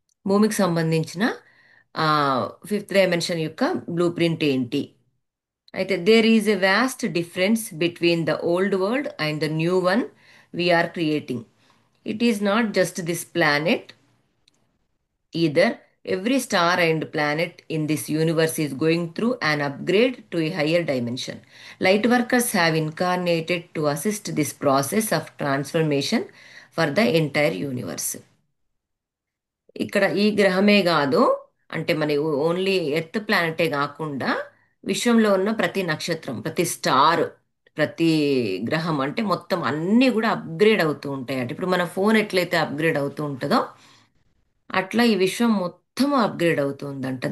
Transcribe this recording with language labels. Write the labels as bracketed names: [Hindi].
[Telugu] భూమికి సంబంధించిన fifth dimension యొక్క బ్లూ ప్రింట్ ఏంటి? అయితే [English] There is a vast difference between the old world and the new one we are creating. It is not just this planet either. Every star and planet in this universe is going through an upgrade to a higher dimension. Light workers have incarnated to assist this process of transformation for the entire universe. [Telugu] ఇక్కడ ఈ గ్రహమే కాదు, అంటే మన only earth ప్లానెటే కాకుండా విశ్వంలో ఉన్న ప్రతి నక్షత్రం, ప్రతి స్టార్, ప్రతి గ్రహం, అంటే మొత్తం అన్నీ కూడా అప్గ్రేడ్ అవుతూ ఉంటాయి. అంటే ఇప్పుడు మన ఫోన్ ఎట్లయితే అప్గ్రేడ్ అవుతూ ఉంటుందో అట్లా ఈ విశ్వం మొత్తం అప్గ్రేడ్ అవుతుందంట.